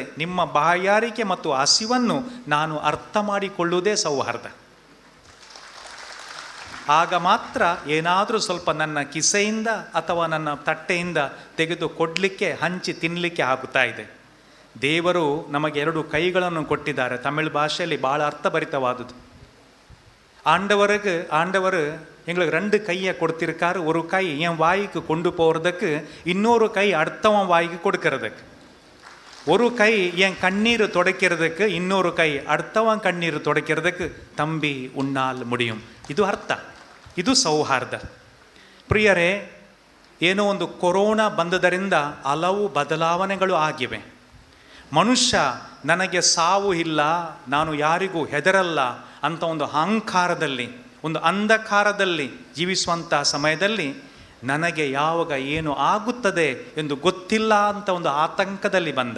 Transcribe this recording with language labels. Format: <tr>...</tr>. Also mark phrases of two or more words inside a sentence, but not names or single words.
<kn>ನಿಮ್ಮ ಬಾಯಾರಿಕೆ ಮತ್ತು ಹಸಿವನ್ನು ನಾನು ಅರ್ಥ ಮಾಡಿಕೊಳ್ಳುವುದೇ ಸೌಹಾರ್ದ. ಆಗ ಮಾತ್ರ ಏನಾದರೂ ಸ್ವಲ್ಪ ನನ್ನ ಕಿಸೆಯಿಂದ ಅಥವಾ ನನ್ನ ತಟ್ಟೆಯಿಂದ ತೆಗೆದು ಕೊಡಲಿಕ್ಕೆ, ಹಂಚಿ ತಿನ್ನಲಿಕ್ಕೆ ಆಗುತ್ತಾ ಇದೆ. ದೇವರು ನಮಗೆ 2 ಕೈಗಳನ್ನು ಕೊಟ್ಟಿದ್ದಾರೆ. ತಮಿಳು ಭಾಷೆಯಲ್ಲಿ ಭಾಳ ಅರ್ಥಭರಿತವಾದುದು.</kn> <ta>ஆண்டவர் எங்களுக்கு 2 கையை கொடுத்திருக்காரு. ஒரு கை என் வாய்க்கு கொண்டு போகிறதுக்கு, இன்னொரு கை அடுத்தவன் வாய்க்கு கொடுக்கறதுக்கு. ஒரு கை என் கண்ணீர் துடைக்கிறதுக்கு, இன்னொரு கை அடுத்தவன் கண்ணீர் துடைக்கிறதுக்கு. தம்பி உன்னால் முடியும்.</ta> <kn>ಇದು ಅರ್ಥ, ಇದು ಸೌಹಾರ್ದ. ಪ್ರಿಯರೇ, ಏನೋ ಒಂದು ಕೊರೋನಾ ಬಂದದರಿಂದ ಹಲವು ಬದಲಾವಣೆಗಳು ಆಗಿವೆ. ಮನುಷ್ಯ ನನಗೆ ಸಾವು ಇಲ್ಲ, ನಾನು ಯಾರಿಗೂ ಹೆದರಲ್ಲ ಅಂತ ಒಂದು ಅಹಂಕಾರದಲ್ಲಿ, ಒಂದು ಅಂಧಕಾರದಲ್ಲಿ ಜೀವಿಸುವಂಥ ಸಮಯದಲ್ಲಿ ನನಗೆ ಯಾವಾಗ ಏನು ಆಗುತ್ತದೆ ಎಂದು ಗೊತ್ತಿಲ್ಲ ಅಂತ ಒಂದು ಆತಂಕದಲ್ಲಿ ಬಂದ.</kn>